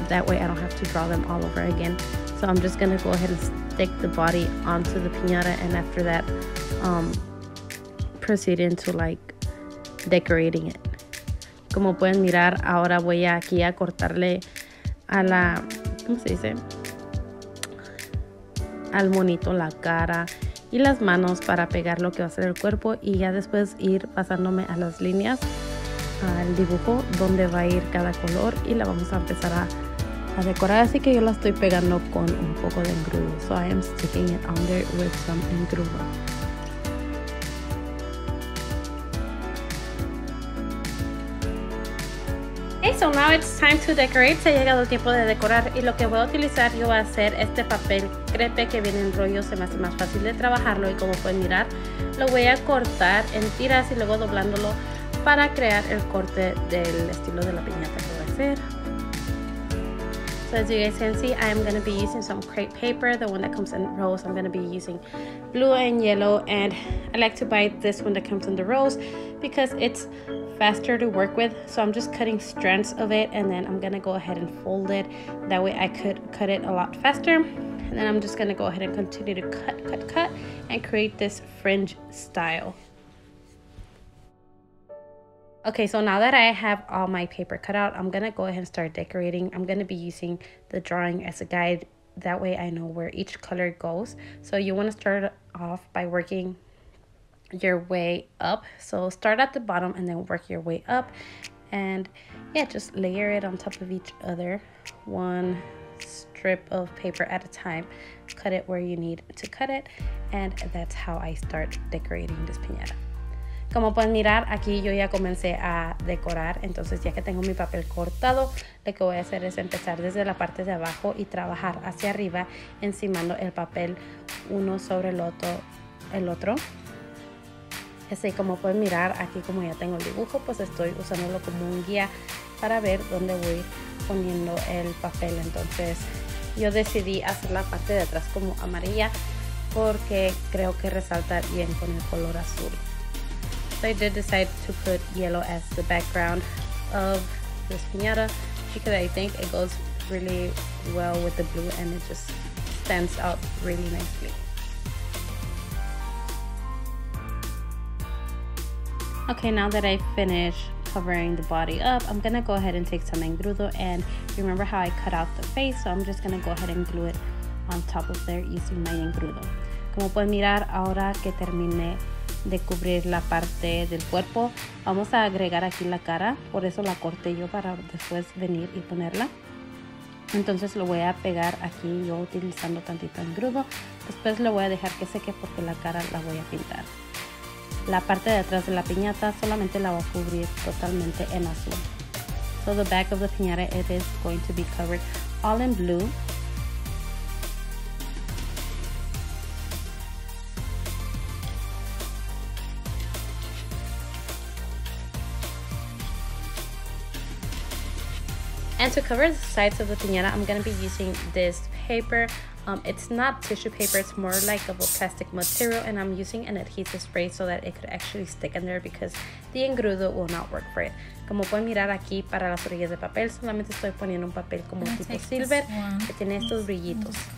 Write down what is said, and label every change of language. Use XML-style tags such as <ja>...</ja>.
<en>That way I don't have to draw them all over again. So I'm just gonna go ahead and stick the body onto the piñata, and after that proceed into like decorating it.</en> <es>Como pueden mirar, ahora voy aquí a cortarle a la, ¿cómo se dice?, al monito la cara y las manos para pegar lo que va a ser el cuerpo, y ya después ir pasándome a las líneas, al dibujo donde va a ir cada color, y la vamos a empezar a decorar. Así que yo la estoy pegando con un poco de engrudo.</es> <en>So I am sticking it on there with some engrudo. Okay, so now it's time to decorate.</en> <es>Se ha llegado el tiempo de decorar, y lo que voy a utilizar yo va a ser este papel crepe que viene en rollo. Se me hace más fácil de trabajarlo, y como pueden mirar, lo voy a cortar en tiras y luego doblándolo para crear el corte del estilo de la piñata que voy a hacer.</es> <en>So as you guys can see, I am going to be using some crepe paper, the one that comes in rows. I'm going to be using blue and yellow, and I like to buy this one that comes in the rows because it's faster to work with. So I'm just cutting strands of it, and then I'm going to go ahead and fold it. That way I could cut it a lot faster. And then I'm just going to go ahead and continue to cut and create this fringe style. Okay, so now that I have all my paper cut out, I'm going to go ahead and start decorating. I'm going to be using the drawing as a guide. That way I know where each color goes. So you want to start off by working your way up. So start at the bottom and then work your way up. And yeah, just layer it on top of each other. One strip of paper at a time. Cut it where you need to cut it. And that's how I start decorating this piñata.</en> <es>Como pueden mirar, aquí yo ya comencé a decorar. Entonces ya que tengo mi papel cortado, lo que voy a hacer es empezar desde la parte de abajo y trabajar hacia arriba, encimando el papel uno sobre el otro. Así como pueden mirar, aquí como ya tengo el dibujo, pues estoy usándolo como un guía para ver dónde voy poniendo el papel. Entonces yo decidí hacer la parte de atrás como amarilla porque creo que resalta bien con el color azul.</es> <en>So I did decide to put yellow as the background of this piñata because I think it goes really well with the blue and it just stands out really nicely. Okay, now that I finished covering the body up, I'm gonna go ahead and take some engrudo, and remember how I cut out the face, so I'm just gonna go ahead and glue it on top of there using my engrudo.</en> <es>Como pueden mirar, ahora que terminé de cubrir la parte del cuerpo, vamos a agregar aquí la cara, por eso la corté yo para después venir y ponerla. Entonces lo voy a pegar aquí yo utilizando tantito engrudo, después lo voy a dejar que seque porque la cara la voy a pintar. La parte de atrás de la piñata solamente la voy a cubrir totalmente en azul.</es> <en>So the back of the piñata, it is going to be covered all in blue. And to cover the sides of the piñata, I'm going to be using this paper. It's not tissue paper, it's more like a plastic material, and I'm using an adhesive spray so that it could actually stick in there because the engrudo will not work for it.</en> <es>Como pueden mirar aquí, para las orillas de papel solamente estoy poniendo un papel como tipo silver que tiene estos brillitos.</es>